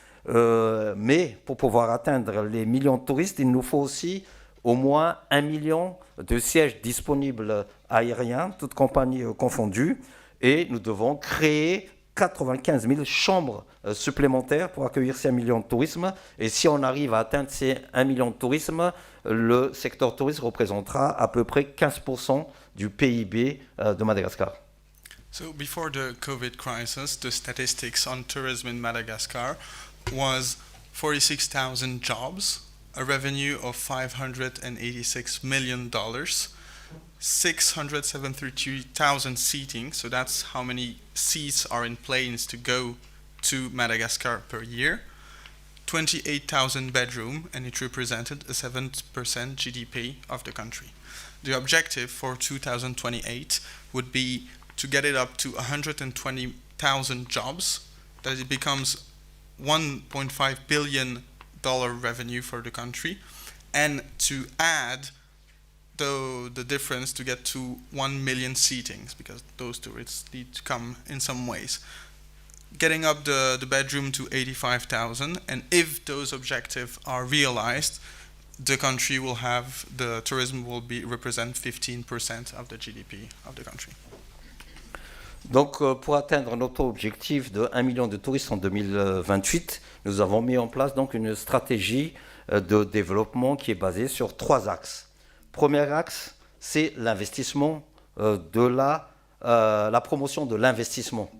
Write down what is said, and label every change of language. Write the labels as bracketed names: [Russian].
[French] Mais pour pouvoir atteindre les millions de touristes, il nous faut aussi au moins 1 million de sièges disponibles aériens, toutes compagnies confondues, et nous devons créer 95 000 chambres supplémentaires pour accueillir ces 1 million de tourisme. Et si on arrive à atteindre ces 1 million de tourisme, le secteur tourisme représentera à peu près 15% du PIB de Madagascar. [English] So before the COVID crisis, the statistics on tourism in Madagascar was 46,000 jobs, a revenue of $586 million, 673,000 seating, so that's how many seats are in planes to go to Madagascar per year, 28,000 bedroom, and it represented a 7% GDP of the country. The objective for 2028 would be to get it up to 120,000 jobs, that it becomes $1.5 billion revenue for the country, and to add the difference to get to 1 million seatings, because those tourists need to come in some ways. Getting up the bedroom to 85,000, and if those objectives are realized, the country will have, the tourism will be represent 15% of the GDP of the country. [French] Donc, pour atteindre notre objectif de 1 million de touristes en 2028, nous avons mis en place donc une stratégie de développement qui est basée sur 3 axes. Premier axe, c'est l'investissement la promotion de l'investissement.